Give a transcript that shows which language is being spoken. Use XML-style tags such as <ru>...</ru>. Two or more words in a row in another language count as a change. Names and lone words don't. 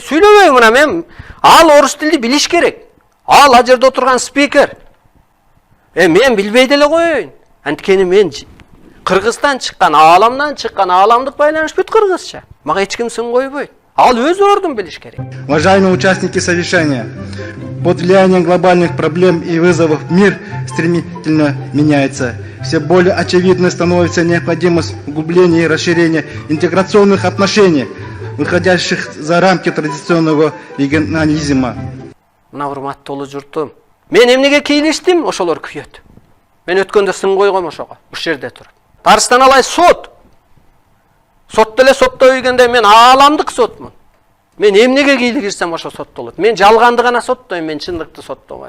<ky>Сүйлөбөйм мына мен. Ал орус тилди билиш керек. Ал жерде отурган спикер. Мен билбей деле коеюн. Анткени мен Кыргызстан чыккан, ааламдан чыккан, ааламдык байланыш бүт кыргызча. Мага эч ким сын койбойт. Ал өз ордун билиш керек.</ky> <ru>Уважаемые участники совещания. Под влиянием глобальных проблем и вызовов мир стремительно меняется. Все более очевидной становится необходимость углубления и расширения интеграционных отношений, выходящих за рамки традиционного регионализма.</ru> <ky>Мына урматтуу журтум. Мен эмнеге кийлиштим, ошолор күйөт. Мен өткөндө сын койгом ошого, уш жерде туруп. Тарыстан алай сот. Сот деле сотто үйгөндө мен ааламдык сотмун. Мен эмнеге кийлигирсем ошо соттолот. Мен жалганды гана соттойм, мен чындыкты соттобойм.</ky>